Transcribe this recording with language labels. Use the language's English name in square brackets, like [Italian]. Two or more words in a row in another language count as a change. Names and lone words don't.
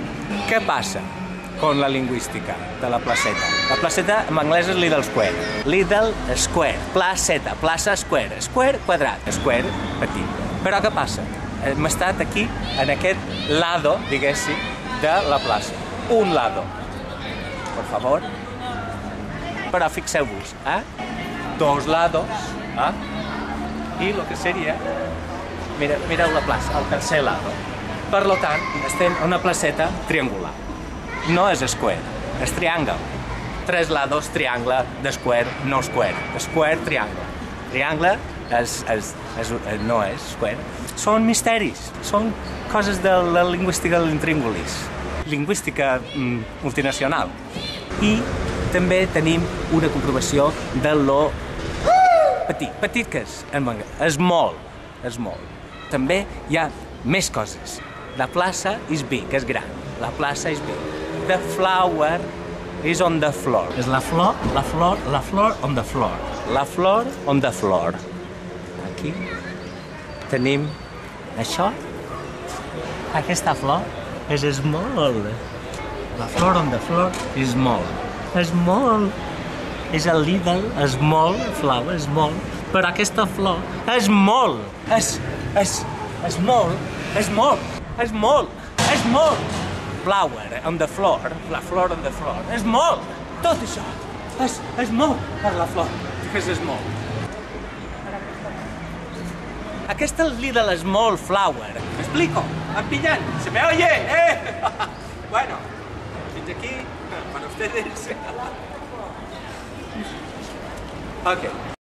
[Catalan] Què passa con la lingüística de la placeta? La placeta en anglès és [English] Little Square. Little Square. [Catalan] Placeta. Plaça Square. Square quadrat. Square petit. Però què passa? Hem estat aquí, en aquest lado, diguéssim, de la plaça. [Spanish] Un lado. Por favor. [Catalan] Però fixeu-vos, dos lados, i el que seria... Mireu la plaça, el tercer lado. Per tant, estem en una placeta triangular. No és square, és triangle. Tres lados, triangle, de square, no square. Square, triangle. Triangle no és square. Són misteris, són coses de la lingüística de l'intríngulis. Lingüística multinacional. I també tenim una comprovació de lo petit. Petit que és? És molt. També hi ha més coses. La plaça [English] is big, [Catalan] és gran. La plaça [English] is big. The flower is on the floor. [Catalan] És la flor [English] on the floor. [Catalan] La flor [English] on the floor. [Catalan] Aquí tenim això. Aquesta flor és small. La flor [English] on the floor is small. Small. [Catalan] És el Lidl, [English] small, flower, small. [Catalan] Però aquesta flor és molt. És molt. [English] Flower on the floor, [Catalan] la flor [English] on the floor. [Catalan] És molt. Tot això. És molt per la flor. És molt. Aquesta Lidl [English] small flower. [Spanish] ¿Me explico? ¿Han pillado? ¿Se me oye? Bueno, [Catalan] fins aquí, [Spanish] para ustedes. [English] Ok.